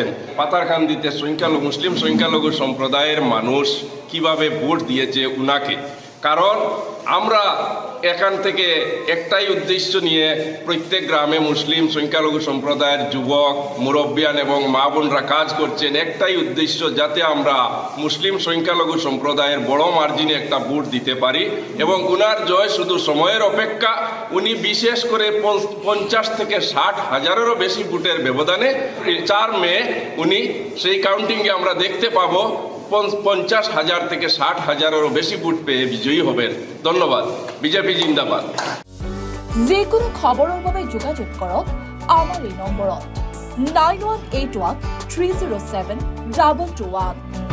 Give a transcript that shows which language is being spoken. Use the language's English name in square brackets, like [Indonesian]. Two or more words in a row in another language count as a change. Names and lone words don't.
[Bangla] পাতারকান্দিতে মুসলিম সংখ্যালঘু সম্প্রদায়ের মানুষ কিভাবে ভোট দিয়েছে উনাকে, কারণ আমরা এখান থেকে একটাই উদ্দেশ্য নিয়ে প্রত্যেক গ্রামে মুসলিম সংখ্যালঘু সম্প্রদায়ের যুবক, মুরব্বিয়ান এবং মা বোনরা কাজ করছেন একটাই উদ্দেশ্য, যাতে আমরা মুসলিম সংখ্যালঘু সম্প্রদায়ের বড় মার্জিনে একটা ভোট দিতে পারি এবং উনার জয় শুধু সময়ের অপেক্ষা। উনি বিশেষ করে 50 থেকে 60 হাজারেরও বেশি ভোটের ব্যবধানে 4 মে উনি সেই কাউন্টিংয়ে আমরা দেখতে পাবো 50,000 থেকে 60,000-এরও বেশি ভোট পেয়ে বিজয়ী হবেন। ধন্যবাদ। বিজেপি জিন্দাবাদ। [Assamese] যিকোনো খবৰৰ বাবে যোগাযোগ কৰক আমাৰ এই নম্বৰত 9181 307 2221।